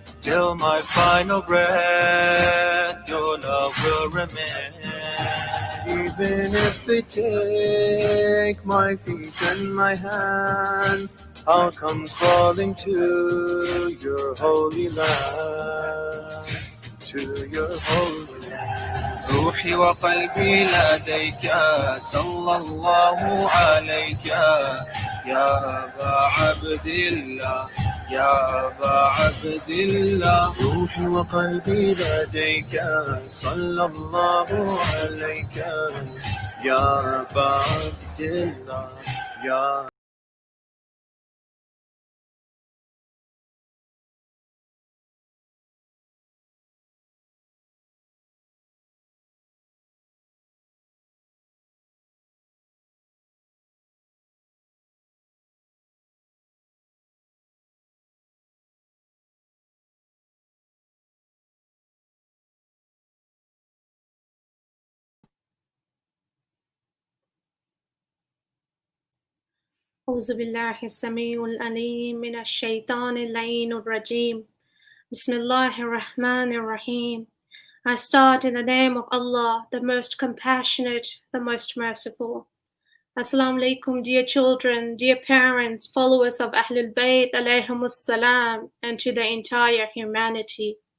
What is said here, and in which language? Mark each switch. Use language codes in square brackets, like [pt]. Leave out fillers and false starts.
[en] Till my final breath, your love will remain. Even if they take my feet and my hands, I'll come crawling to your holy land, to your holy land. [ar] روحي وقلبي لديك صلى الله عليك يا أبا عبد الله يا أبا عبد الله. روحي وقلبي لديك صلى الله عليك يا أبا عبد الله يا أعوذ بالله السميع العليم من الشيطان اللعين الرجيم. Bismillahir Rahmanir Rahim. [en] I start in the name of Allah, the most compassionate, the most merciful. Assalamu alaikum, dear children, dear parents, followers of Ahlul Bayt alayhimus salam, and to the entire humanity.